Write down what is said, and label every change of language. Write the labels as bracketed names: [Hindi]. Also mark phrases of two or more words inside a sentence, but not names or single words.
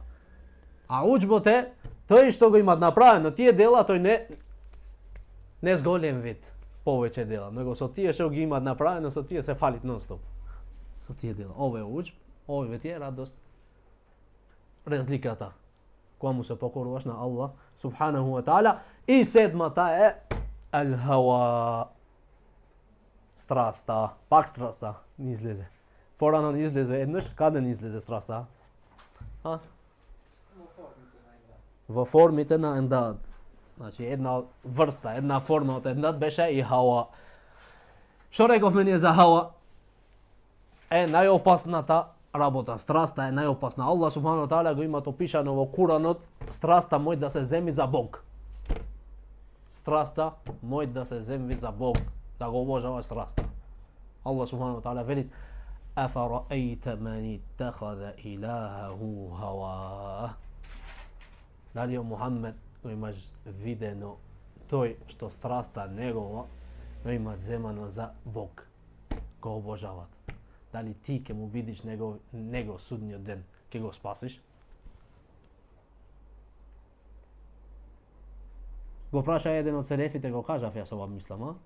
[Macedonian] А уџбот е тој што го имат направено тие дела, тој не зголем вид повеќе дела, него со тие што ги имат направено, со тие се фалит нон-стоп. Со тие дела. Ова е уџб, ова е радост. Разликата кога му се покоруваш на [Arabic] الله سبحانه وتعالى. [Macedonian] И седмата е ал-хава. Страста, пак страста ни излезе. Порано ни излезе еднаш, каде ни излезе страста? Во формите на ендад. Значи една врста, една форма од ендад беше и хава. Што реков мене е за Хава? Najopasната работа, страста е најопасна. [Arabic] الله سبحانه وتعالى [Macedonian] го има то пишано во Куранот, страста мој да се земи за Бог. Страста мој да се земи за Бог, да го обожаваш страста. [Arabic] الله سبحانه وتعالى [Macedonian] вели: [Arabic] "أفرأيت من اتخذ إلهه هواه." [Macedonian] Дали Мухаммед го имаш видено тој што страста негова го има земано за Бог, го обожават. Дали ти ќе му видиш него судниот ден, ќе го спасиш? Го праша еден од селефите, го кажав јас ова мислам, а?